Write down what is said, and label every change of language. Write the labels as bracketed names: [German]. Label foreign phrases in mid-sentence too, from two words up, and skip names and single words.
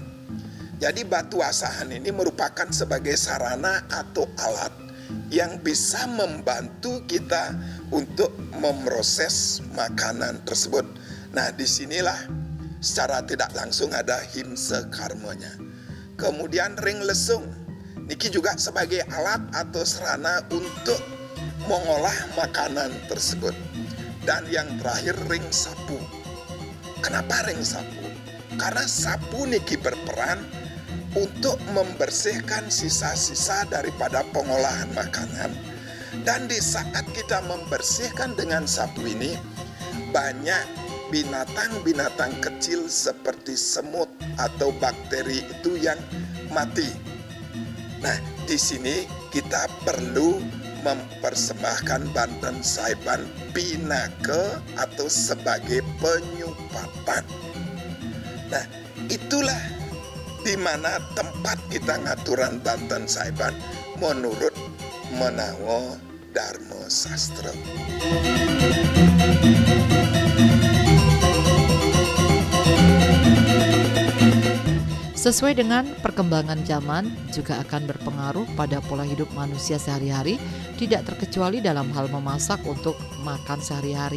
[Indonesian] Jadi batu asahan ini merupakan sebagai sarana atau alat yang bisa membantu kita untuk memproses makanan tersebut. Nah, disinilah secara tidak langsung ada himse karmonya. Kemudian ring lesung. Niki juga sebagai alat atau sarana untuk mengolah makanan tersebut. Dan yang terakhir ring sapu. Kenapa ring sapu? Karena sapu niki berperan untuk membersihkan sisa-sisa daripada pengolahan makanan. Dan di saat kita membersihkan dengan sapu ini, banyak binatang-binatang kecil seperti semut atau bakteri itu yang mati. Nah, di sini kita perlu mempersembahkan banten saiban pinake atau sebagai penyupatan. Nah, itulah di mana tempat kita ngaturan banten saiban menurut menawa Dharma Sastra. Sesuai dengan perkembangan zaman juga akan berpengaruh pada pola hidup manusia sehari-hari, tidak terkecuali dalam hal memasak untuk makan sehari-hari.